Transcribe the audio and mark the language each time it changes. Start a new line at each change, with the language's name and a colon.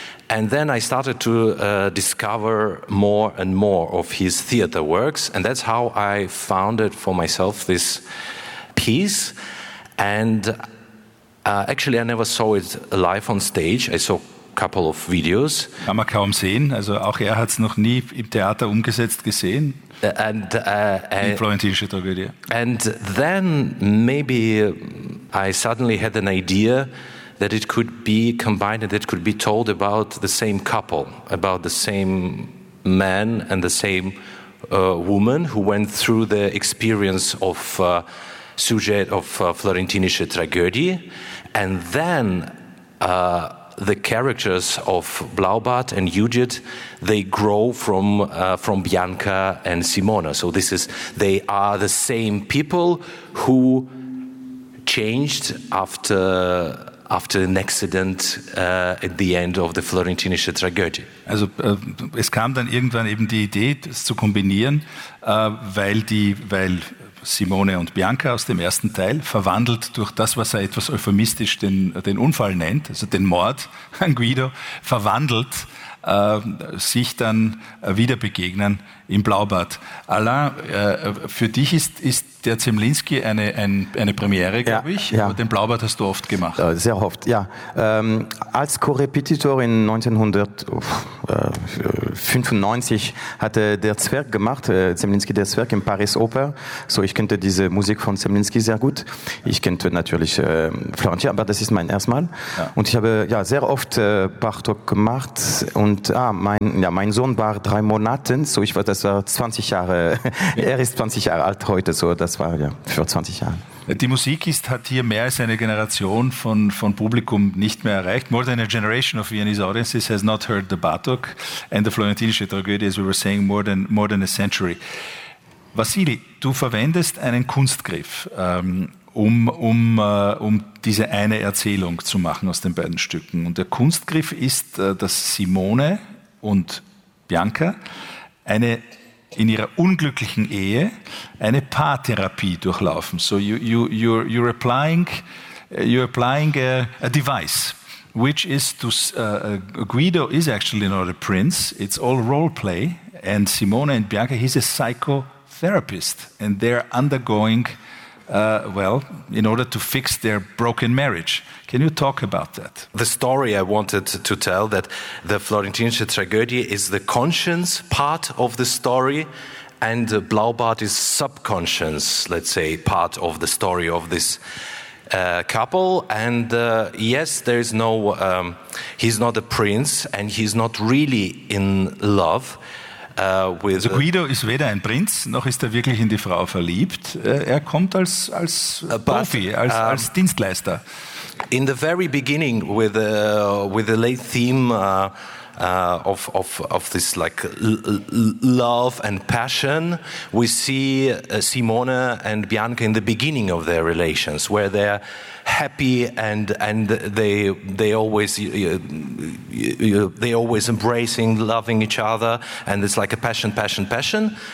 English: And then I started to discover more and more of his theater works. And that's how I founded for myself this piece. And actually, I never saw it live on stage. I saw couple of videos.
German: Kann man kaum sehen. Also auch er hat es noch nie im Theater umgesetzt gesehen. Die florentinische Tragödie.
English: And then maybe I suddenly had an idea that it could be combined, that it could be told about the same couple, about the same man and the same woman who went through the experience of sujet of florentinische Tragödie. And then the characters of Blaubart and Judit, they grow from Bianca and Simona. So this is, they are the same people who changed after an accident at the end of the Florentinische Tragödie.
German: Also es kam dann irgendwann eben die Idee, das zu kombinieren, weil Simone und Bianca aus dem ersten Teil, verwandelt durch das, was er etwas euphemistisch den Unfall nennt, also den Mord an Guido, verwandelt, sich dann wieder begegnen im Blaubart. Alain, für dich ist der Zemlinsky eine Premiere, glaube ich. Ja. Den Blaubart hast du oft gemacht. Sehr oft, ja. Als Co-Repetitor in 1995 hatte der Zwerg gemacht, Zemlinsky der Zwerg im Paris Oper. So, ich kannte diese Musik von Zemlinsky sehr gut. Ich kannte natürlich Florentin, aber das ist mein erstes Mal. Ja. Und ich habe ja sehr oft Bartok gemacht. Und mein Sohn war 3 Monate, so ich war, das war 20 Jahre. Ja. Er ist 20 Jahre alt heute, so. Das war ja für 20 Jahre. Die Musik hat hier mehr als eine Generation von Publikum nicht mehr erreicht.
English: More than a generation of Viennese audiences has not heard the Bartok and the Florentinische Tragödie, as we were saying, more than a century.
German: Vasili, du verwendest einen Kunstgriff, um diese eine Erzählung zu machen aus den beiden Stücken. Und der Kunstgriff ist, dass Simone und Bianca eine in ihrer unglücklichen Ehe eine Paartherapie durchlaufen.
English: So you're applying a device, which is to Guido is actually not a prince. It's all role play, and Simone and Bianca, he's a psychotherapist, and they're undergoing in order to fix their broken marriage. Can you talk about that? The story I wanted to tell, that the Florentinische Tragödie is the conscience part of the story, and Blaubart is subconscious, let's say, part of the story of this couple. And yes, there is no, he's not a prince, and he's not really in love.
German: Also Guido ist weder ein Prinz, noch ist er wirklich in die Frau verliebt. Er kommt als Profi, als Dienstleister.
English: In the very beginning, with the late theme of this like love and passion. We see Simone and Bianca in the beginning of their relations, where they're happy and they always embracing, loving each other, and it's like a passion.